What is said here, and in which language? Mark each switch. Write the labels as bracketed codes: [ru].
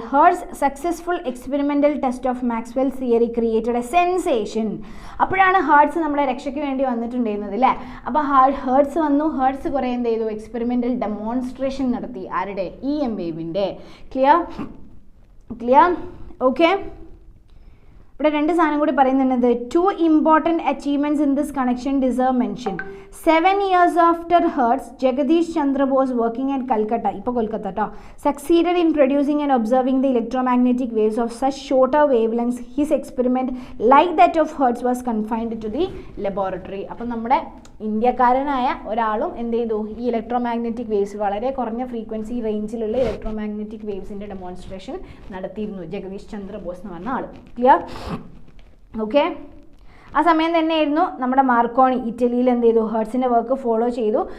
[en] Hertz successful experimental test of Maxwell's theory created a sensation. [ml] അപ്പോഴാണ് hertz നമ്മുടെ രക്ഷയ്ക്ക് വേണ്ടി വന്നിട്ടുണ്ടായിരുന്നത് അല്ലേ. അപ്പോൾ ഹേർട്സ് വന്നു, ഹേർട്സ് കുറേ എന്ത് ചെയ്തു, എക്സ്പെരിമെൻ്റൽ ഡെമോൺസ്ട്രേഷൻ നടത്തി. ആരുടെ? EM വേവിൻ്റെ. ക്ലിയർ? ഓക്കെ, ഇവിടെ രണ്ട് സാധനം കൂടി പറയുന്നുണ്ട്. [en] 2 important achievements in this connection deserve mention. 7 years after Hertz, Jagadish Chandra Bose working at Calcutta, [ml] ഇപ്പോൾ കൊൽക്കത്ത ട്ടോ, [en] succeeded in producing and observing the electromagnetic waves of such shorter wavelengths. His experiment, like that of Hertz, was confined to the laboratory. [ml] അപ്പം നമ്മുടെ ഇന്ത്യക്കാരനായ ഒരാളും എന്ത് ചെയ്തു, ഈ electromagnetic waves വളരെ കുറഞ്ഞ ഫ്രീക്വൻസി റേഞ്ചിലുള്ള ഇലക്ട്രോമാഗ്നറ്റിക് വേവ്സിൻ്റെ ഡെമോൺസ്ട്രേഷൻ നടത്തിയിരുന്നു ജഗദീഷ് ചന്ദ്ര ബോസ് എന്ന് പറഞ്ഞ ആൾ. ക്ലിയർ? ഓക്കെ, ആ സമയം തന്നെയായിരുന്നു നമ്മുടെ മാർക്കോണി ഇറ്റലിയിൽ എന്ത് ചെയ്തു, ഹേർട്സിൻ്റെ വർക്ക് ഫോളോ ചെയ്തു.